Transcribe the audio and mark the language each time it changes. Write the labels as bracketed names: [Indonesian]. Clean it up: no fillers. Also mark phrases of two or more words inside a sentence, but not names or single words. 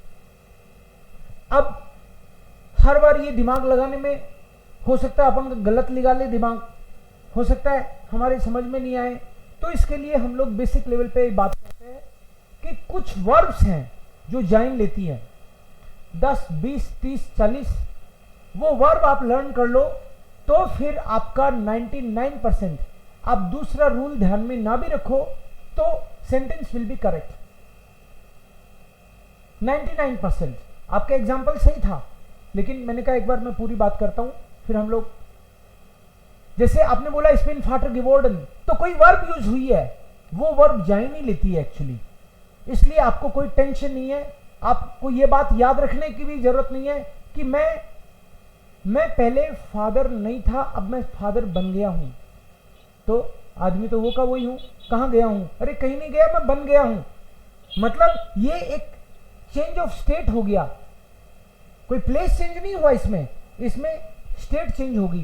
[Hindi] अब हर बार ये दिमाग लगाने में हो सकता है अपन गलत लगा ले, दिमाग हो सकता है हमारे समझ में नहीं आए, तो इसके लिए हम लोग [English] basic level [Hindi] पे बात करते हैं कि कुछ वर्ब्स हैं जो जाइन लेती है, 10, 20, 30, 40, वो वर्ब आप लर्न कर लो तो फिर आपका 99%, आप दूसरा रूल ध्यान में ना भी रखो तो [English] sentence will be correct. [Hindi] 99% आपका एग्जाम्पल सही था, लेकिन मैंने कहा एक बार मैं पूरी बात करता हूं, फिर हम लोग, जैसे आपने बोला [German] ich bin Vater geworden, [Hindi] तो कोई वर्ब यूज हुई है, वो वर्ब जाइन ही लेती है एक्चुअली, इसलिए आपको कोई टेंशन नहीं है। आपको ये बात याद रखने की भी जरूरत नहीं है कि मैं पहले फादर नहीं था, अब मैं फादर बन गया हूं, तो आदमी तो वो का वही हूं, कहां गया हूं, अरे कहीं नहीं गया, मैं बन गया हूं, मतलब ये एक [English] change of state [Hindi] हो गया, कोई [English] place change [Hindi] नहीं हुआ इसमें [English] state change [Hindi] होगी।